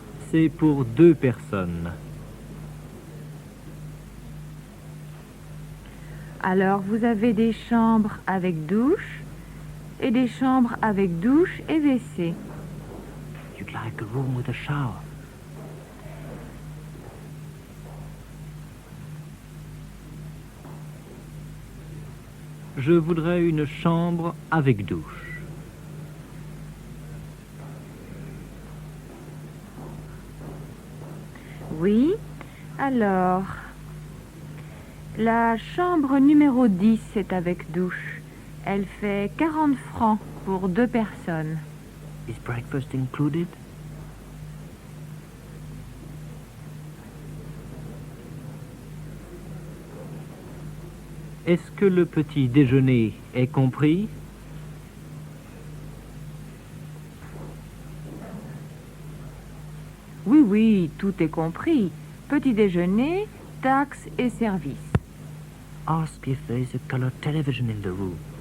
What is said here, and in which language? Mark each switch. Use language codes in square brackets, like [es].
[fr] C'est pour 2 personnes. Alors, vous avez des chambres avec douche et des chambres avec douche et WC. [en] You'd like a room with a shower. [fr] Je voudrais une chambre avec douche. Oui, alors, la chambre numéro 10 est avec douche. Elle fait 40 francs pour 2 personnes. [en] Is breakfast included? [fr] Est-ce que le petit déjeuner est compris? Oui, oui, tout est compris. Petit déjeuner, taxes et services. [en] Ask if there is a color television in the room.